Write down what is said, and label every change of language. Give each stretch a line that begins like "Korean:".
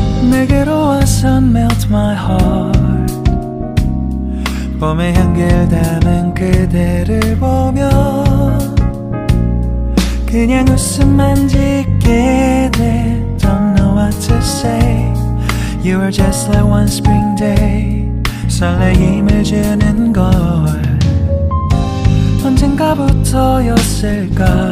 Korean: 내게로 와서
English: melt my heart.
Korean: 봄의 향기를 담은 그대를 보며 그냥 웃음만 짓게 돼.
English: Don't know what to say. You are just like one spring day.
Korean: 설레임을 주는 걸 언젠가부터였을까.